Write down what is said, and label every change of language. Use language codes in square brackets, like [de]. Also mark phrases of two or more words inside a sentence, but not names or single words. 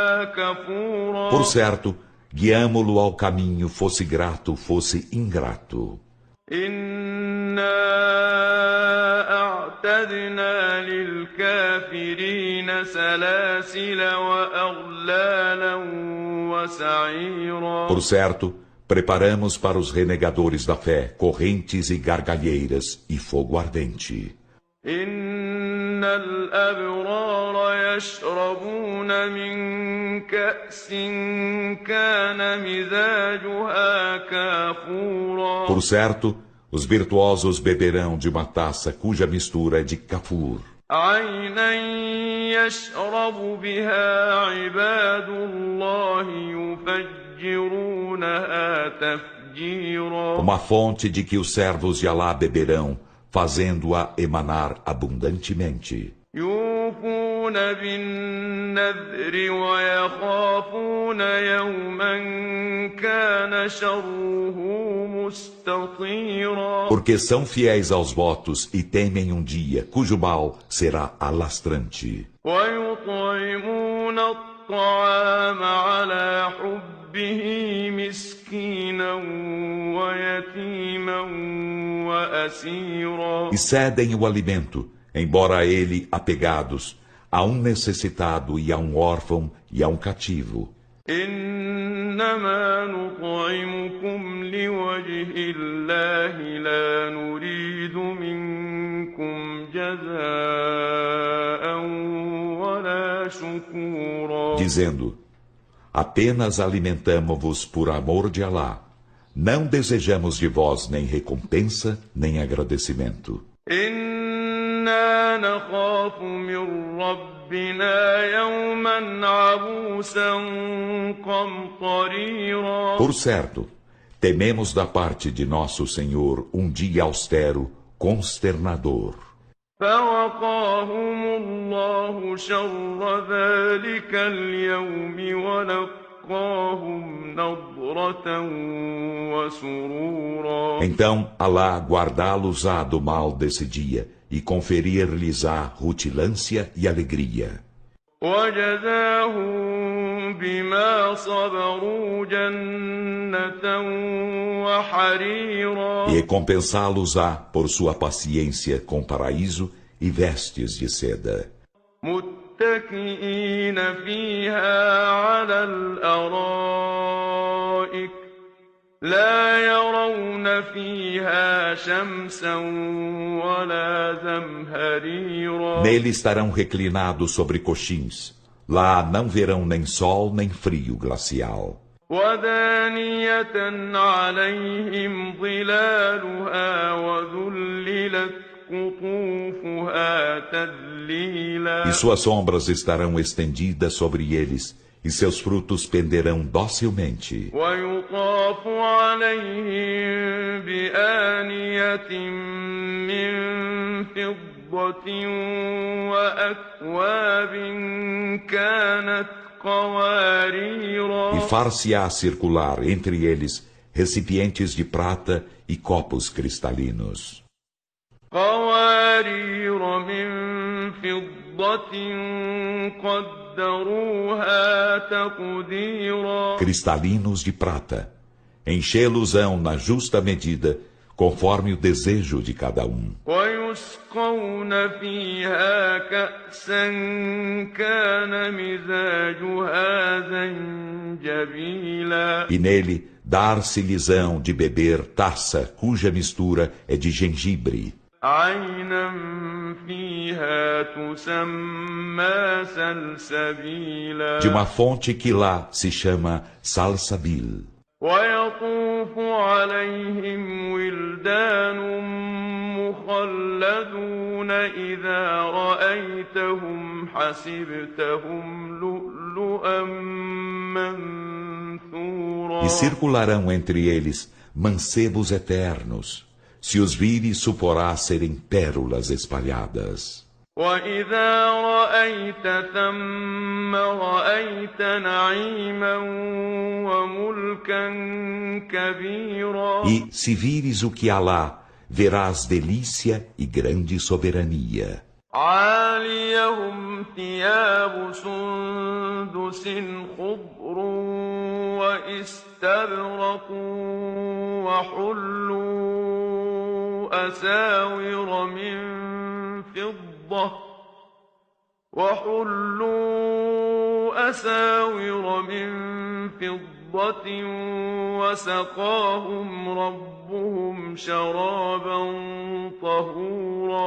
[pt] Por certo, guiamo-lo ao caminho, fosse grato, fosse ingrato. [ar] إنا أعتدنا للكافرين سلاسل وأغلالا وسعيرا. [pt] Por certo, preparamos para os renegadores da fé correntes e gargalheiras e fogo ardente. [ar] إن الأبرار يشربون من كأس كان مزاجها كافورا. [pt] Por certo, os virtuosos beberão de uma taça cuja mistura é de cafur. [ar] عينا يشرب بها عباد الله يفجرونها تفجيرا. [pt] Uma fonte de que os servos de Alá beberão, fazendo-a emanar abundantemente. [ar] يوفون بالنذر ويخافون يوما كان شره مستطيرا. [pt] Porque são fiéis aos votos e temem um dia cujo mal será alastrante. [ar] ويطعمون الطعام على حبه مسكينا ويتيما وأسيرا. [pt] E cedem o alimento, embora a ele apegados, a um necessitado e a um órfão e a um cativo. [ar] إنما نطعمكم لوجه الله لا نريد منكم جزاء ولا شكورا. [pt] Dizendo, apenas alimentamo-vos por amor de Alá. Não desejamos de vós nem recompensa, nem agradecimento. [ar] إنا نخاف من ربنا يوما عبوسا قمطريرا. [pt] Por certo, tememos da parte de nosso Senhor um dia austero, consternador. [ar] فوقاهم الله شر ذلك اليوم ولقاهم نضرة وسرورا. [pt] Então, Alá guardá-los-á do mal desse dia e conferir-lhes-á rutilância e alegria. [ar] وجزاهم بما صبروا جنة وحريرا. [pt] E recompensá-los-á por sua paciência com paraíso e vestes de seda. [ar] متكئين فيها على الأرائك لا يرون فيها شمسا ولا زمهريرا. [pt] Nele estarão reclinados sobre coxins. Lá não verão nem sol nem frio glacial. [ar] ودانية عليهم ظلالها وذللت قطوفها تذليلا. [pt] E suas sombras estarão estendidas sobre eles, e seus frutos penderão docilmente. [ar] ويطاف عليهم بآنية من فضة وأكواب كانت قواريرا. [pt] E far-se-á circular entre eles recipientes de prata e copos cristalinos. [ar] قوارير من فضة قدروها تقديرا. [pt] Cristalinos de prata. Enchê-los-ão na justa medida, conforme o desejo de cada um. [ar] ويسقون فيها كأسا كان مزاجها زنجبيلا. [pt] E nele dar-se-lhes-ão de beber taça cuja mistura é de gengibre. [ar] عينا فيها تسمى سلسبيلا. [pt] De uma fonte que lá se chama Salsabil. [ar] ويطوف عليهم ولدان مخلدون إذا رأيتهم حسبتهم لؤلؤا منثورا. [pt] E circularão entre eles mancebos eternos. Se os vires, suporás serem pérolas espalhadas. [ar] وإذا رأيت ثم رأيت نعيما وملكا كبيرا. [pt] E, se vires o que há lá, verás delícia e grande soberania. [ar] عاليهم ثياب سندس خضر واستبرق وحلوا أساور من فضة وسقاهم ربهم شرابا طهورا.